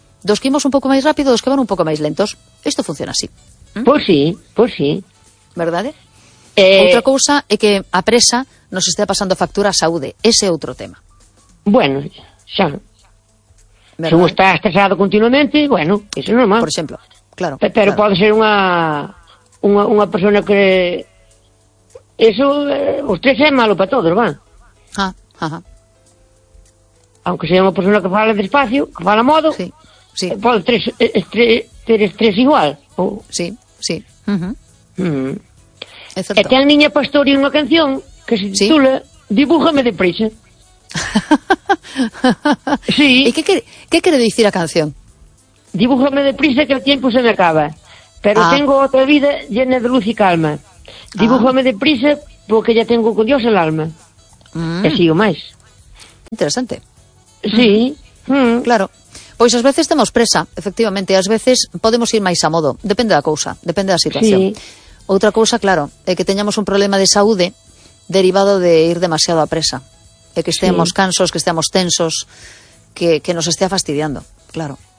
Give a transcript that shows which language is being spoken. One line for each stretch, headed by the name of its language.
Galician: Dos que imos un pouco máis rápido, dos que van un pouco máis lentos. Isto funciona así. Pois sí. ¿Verdade? Outra cousa é que a presa nos estea pasando factura a saúde. Ese é outro tema. Bueno, xa. Se un está estresado continuamente, bueno, iso é normal. Por exemplo, claro. Pero claro. Pode ser unha persona que... Eso, o estrés é malo para todos, va?
Spanish: Aunque sea
Galician: unha persona que fala despacio, que fala modo, sí, sí. Pode ter estrés igual. Oh. Sí, sí. E ten Niña Pastoria unha canción que se titula ¿Sí?
Spanish: Dibújame deprisa. Sí. ¿Y qué quiere decir la canción? Dibújame deprisa que el tiempo se me acaba. Pero tengo otra vida llena de luz y calma. Dibújame deprisa porque ya tengo con Dios el alma. Y sigo más. Interesante. Sí. Claro.
Galician: Pois ás veces temos presa, efectivamente, ás veces podemos ir máis a modo, depende da cousa, depende da situación. Sí. Outra cousa, claro, é que teñamos un problema de saúde derivado de ir demasiado a presa, é que estemos cansos, que estemos tensos, que nos estea fastidiando, claro.